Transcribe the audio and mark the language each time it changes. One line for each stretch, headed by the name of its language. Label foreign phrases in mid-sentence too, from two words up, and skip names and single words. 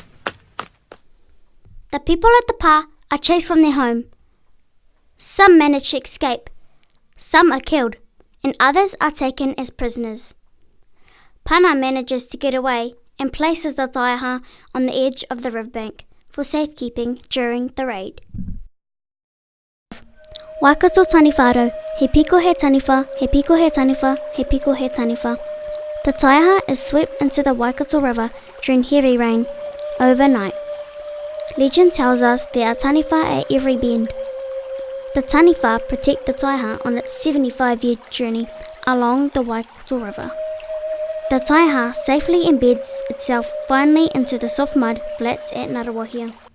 English: The people at the pa are chased from their home. Some manage to escape, some are killed, and others are taken as prisoners. Pana manages to get away and places the Taiaha on the edge of the riverbank for safekeeping during the raid.
Māori: Waikato taniwharo, he piko he taniwha, he piko he taniwha, he piko he taniwha.
English: The Taiaha is swept into the Waikato River during heavy rain overnight. Legend tells us there are taniwha at every bend. The taniwha protect the Taiaha on its 75-year journey along the Waikato River. The Taiaha safely embeds itself finally into the soft mud flats at Ngaruawahia.